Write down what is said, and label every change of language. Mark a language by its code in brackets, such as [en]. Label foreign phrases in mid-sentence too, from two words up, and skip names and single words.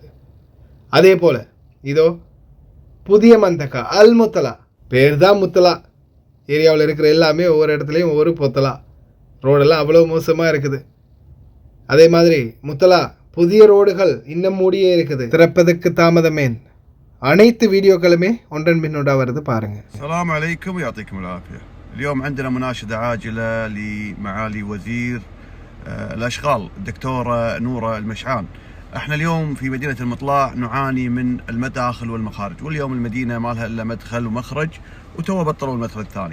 [ta] அதே போல் இதோ புதிய [ar] منطقة المطلاع, [ta] பேர் தான் முத்தலா, ஏரியாவில் இருக்கிற எல்லாமே ஒவ்வொரு இடத்துலையும் ஒவ்வொரு பொத்தலா. ரோடெல்லாம் அவ்வளோ மோசமாக இருக்குது. அதே மாதிரி முத்தலா புதிய ரோடுகள் இன்னும் மூடியே இருக்குது, திறப்பதற்கு தாமதமேன். அனைத்து வீடியோக்களுமே ஒன்றன் பின்னோட வருது பாருங்க. [ar] السلام عليكم ويعطيكم العافية. اليوم عندنا مناشدة عاجلة لمعالي وزير الأشغال الدكتورة نورة المشعان. احنا اليوم في مدينة المطلع نعاني من المداخل والمخارج، واليوم المدينة ما لها الا مدخل ومخرج، وتو بطلوا المدخل الثاني.